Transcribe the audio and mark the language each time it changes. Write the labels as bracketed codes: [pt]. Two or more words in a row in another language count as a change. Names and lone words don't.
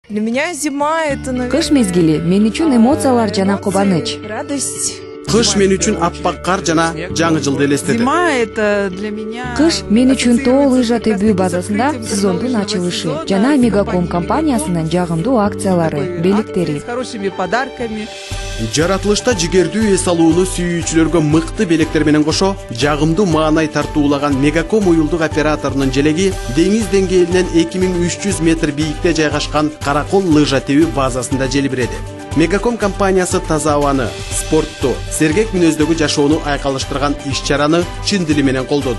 [ru] Для меня зима это, наверное, [ky] Кыш мезгили мен үчүн эмоциялар жана кубаныч. [ru] радость. [ky] Кыш мен үчүн аппак кар жана жаңы жылды элестеди. [ru] Зима это для меня. [ky] Кыш мен үчүн тоо лыжа тебүү базасында сезондун ачылышы жана Мегаком компаниясынын жагымдуу акциялары, белектери. [ru] С хорошими подарками. [ky] Жаратылышта жигердүү эс алууну сүйүүчүлөргө мыкты белектер менен кошо, жагымдуу маанай тартуулаган Мегаком уюлдук операторунун желеги деңиз деңгээлинен 2300 метр бийикте жайгашкан Каракол лыжа тебүү базасында желбиреди. Мегаком компаниясы таза абаны, спортту, сергек мүнөздөгү жашоону айкалыштырган иш-чараны чын дили менен колдоду.